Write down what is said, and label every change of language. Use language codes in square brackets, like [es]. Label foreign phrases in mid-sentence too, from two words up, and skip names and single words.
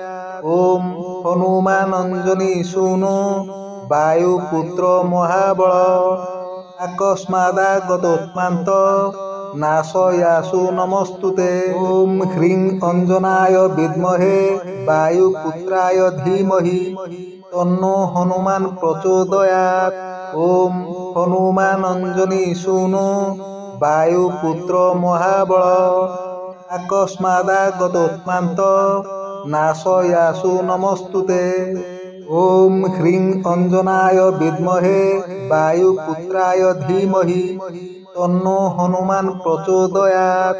[sa] ओम हनुमान अंजनी सूनो वायुपुत्र महाबल आकस्मादागतोत्मान्त नाशयासु नमस्तुते। ओम ह्रीं अंजनाय विद्महे वायुपुत्राय धीमहि तन्नो हनुमान प्रचोदयात्। ओम हनुमान अंजनी सूनो ବାୟୁପୁତ୍ର ମହାବଳ ଆକସ୍ମାଦାଗତୋତ୍ପାନ୍ତ ନାଶୟାସୁ ନମସ୍ତୁତେ। ଓମ୍ ହ୍ରୀଂ ଅଞ୍ଜନାୟ ବିଦ୍ମହେ ବାୟୁପୁତ୍ରାୟ ଧୀମହି ତନ୍ନୋ ହନୁମାନ ପ୍ରଚୋଦୟାତ୍।